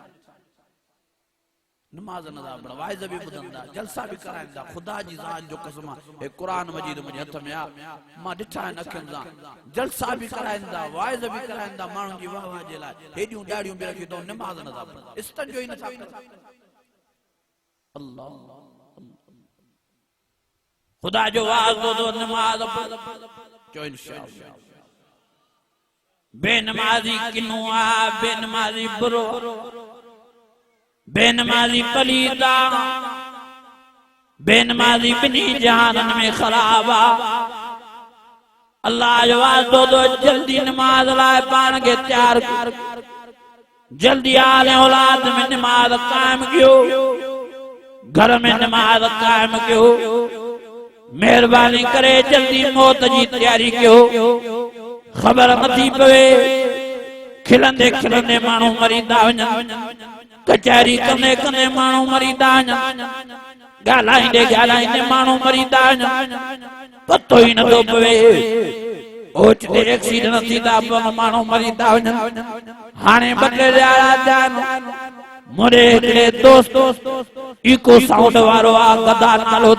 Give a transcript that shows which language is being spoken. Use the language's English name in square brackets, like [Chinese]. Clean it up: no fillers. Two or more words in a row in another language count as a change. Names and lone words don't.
[Sindhi] नमाज़ नथा पढ़नि वाइज़ बि ॿुधंदा जलसा बि कराईंदा ख़ुदा जी ज़ात जो कसम हे क़ुरान मजीद मुंहिंजे हथ में आहे मां ॾिठा आहिनि अखियुनि सां जलसा बि कराईंदा वाइज़ बि कराईंदा माण्हुनि जी वाह वाह जे लाइ हेॾियूं ॾाढ़ियूं बि रखी अथऊं नमाज़ नथा पढ़नि इस्तन जो ई नथा कनि अल्लाह खुदा जो वास्तो तो नमाज जो इंशाअल्लाह बेनमाजी किनुआ बेनमाजी बुरो बेनमाजी पलीदा बेनमाजी बिनी जहानन में खराबा अल्लाह जो वास्तो तो जल्दी नमाज लाए पान के तैयार जल्दी आले औलाद में नमाज कायम कियो घर में नमाज कायम कियो मेहरबानी करे जल्दी मौत जी तैयारी कयो ख़बर नथी पवे खिलंदे खिलंदे माण्हू मरींदा वञनि कचहरी कंदे कंदे माण्हू मरींदा वञनि ॻाल्हाईंदे ॻाल्हाईंदे माण्हू मरींदा वञनि पतो ई नथो पवे ओचिते एक्सीडेंट थींदा पवनि माण्हू मरींदा वञनि हाणे ॿ टे ॼाणा थिया मुंहिंजे हिकिड़े दोस्त [English] echo sound [Sindhi] वारो आहे गदा नालो